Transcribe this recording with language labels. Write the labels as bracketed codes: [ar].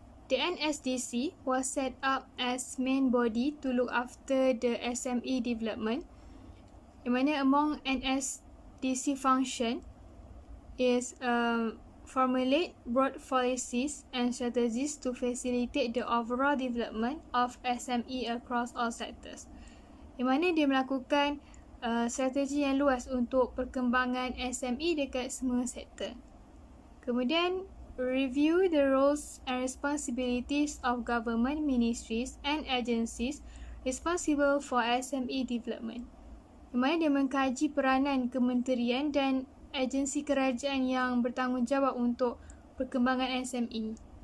[en] The NSDC was set up as main body to look after the SME development, [ms] yang mana [en] among NSDC function is formulate broad policies and strategies to facilitate the overall development of SME across all sectors. [ms] Di mana dia melakukan strategi yang luas untuk perkembangan SME dekat semua sektor. [en] Kemudian, review the roles and responsibilities of government ministries and agencies responsible for SME development. [ms] Di mana dia mengkaji peranan kementerian dan agensi kerajaan yang bertanggungjawab untuk perkembangan SME.